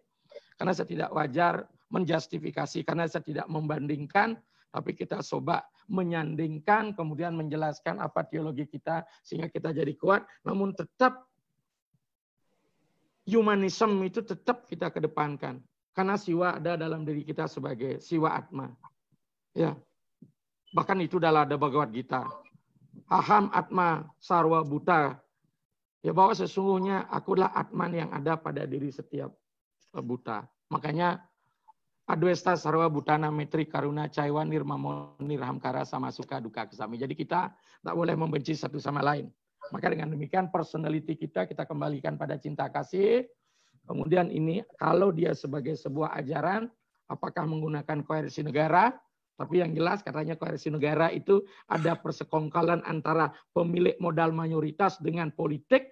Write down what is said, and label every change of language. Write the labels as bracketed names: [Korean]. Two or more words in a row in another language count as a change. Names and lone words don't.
[Indonesian] Karena saya tidak wajar menjustifikasi, karena saya tidak membandingkan, tapi kita coba menyandingkan, kemudian menjelaskan apa teologi kita, sehingga kita jadi kuat. Namun tetap humanism itu tetap kita kedepankan. Karena siwa ada dalam diri kita sebagai [Sanskrit] siwa atma. [Indonesian] Ya. Bahkan itu adalah ada Bhagavad Gita. [Sanskrit] Aham atma sarwa buta. [Indonesian] Ya bahwa sesungguhnya akulah atman yang ada pada diri setiap buta. [Sanskrit] Makanya Adwesta sarwa butana metri karuna caiwa nirmamo nirhamkara sama suka duka kesami. [Indonesian] Jadi kita tak boleh membenci satu sama lain. Maka dengan demikian personality kita kembalikan pada cinta kasih. Kemudian ini kalau dia sebagai sebuah ajaran, apakah menggunakan koersi negara? Tapi yang jelas katanya koersi negara itu ada persekongkolan antara pemilik modal mayoritas dengan politik.